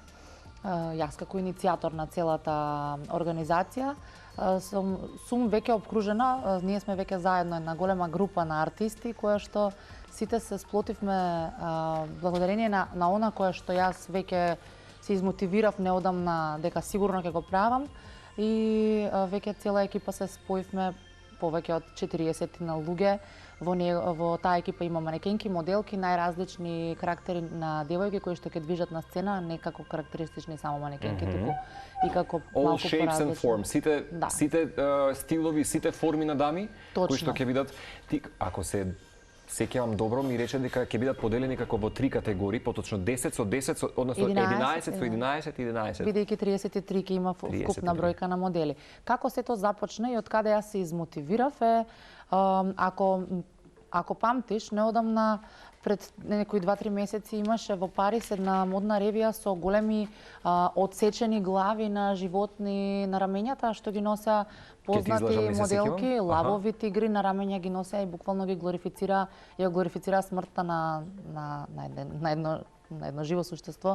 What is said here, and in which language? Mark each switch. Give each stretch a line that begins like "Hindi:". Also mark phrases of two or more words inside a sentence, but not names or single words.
Macedonian: Јас како иницијатор на целата организација сум веќе обкружена, ние сме веќе заедно една голема група на артисти која што сите се сплотивме благодарение на она кое што јас веќе се измотивирав неодамна дека сигурно ќе го правам и веќе цела екипа се споивме повеќе од 40 на луѓе. Во таа екипа има манекенки, моделки, најразлични карактери на девојки кои што ќе движат на сцена, не како карактеристични само манекенки, туку и како малку
English: all shapes and forms,
Macedonian: сите стилови, сите форми на дами кои што ќе бидат ако се сеќавам добро, ми рече дека ќе бидат поделени како во 3 категории, поточно 10 со 10, односно 11 со 11, 11. Бидејќи 33 ќе има вкупна бројка на модели. Како се тоа започна и од каде јас се измотивирав е, ако ако памтиш, неодамна пред некои 2-3 месеци имаше во Париз една модна ревија со големи одсечени глави на животни на рамењата, што ги нося познати моделки, лавови тигри на рамења ги нося и буквално ги глорифицира смртта на едно живо суштество.